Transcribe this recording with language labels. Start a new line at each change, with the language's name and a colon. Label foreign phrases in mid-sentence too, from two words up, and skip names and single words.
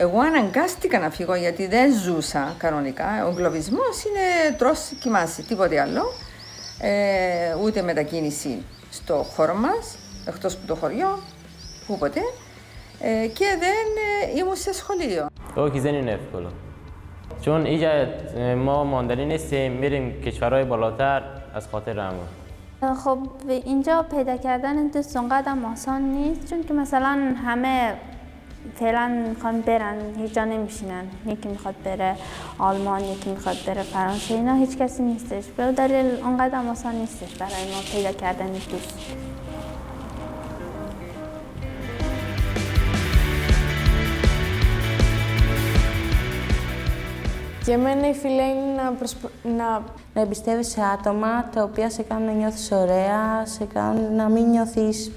Greek: Εγώ αναγκάστηκα να φύγω γιατί δεν ζούσα κανονικά. Ο εγκλωβισμός είναι τρως, κοιμάσαι, τίποτε άλλο. Ούτε μετακίνηση στο χώρο μας, εκτός από το χωριό, πούποτε. Και δεν ήμουν σε σχολείο. Όχι, δεν είναι εύκολο.
Persian: چون اینجا ما ماندنی نیستیم میریم کشورهای بالاتر از خاطر همون. خب اینجا پیدا کردن دوست اونقدر آسان نیست چون که مثلا همه فعلا میخوان برن هیچ جا نمیشینن. یکی میخواد بره آلمان، یکی میخواد بره فرانسه، اینا هیچ کسی نیستش. به دلیل اونقدر آسان نیستش برای ما پیدا کردن دوست.
Greek: Για μένα η φιλία είναι να εμπιστεύεσαι σε άτομα τα οποία σε κάνουν να νιώθεις ωραία, σε κάνουν να μην νιώθεις.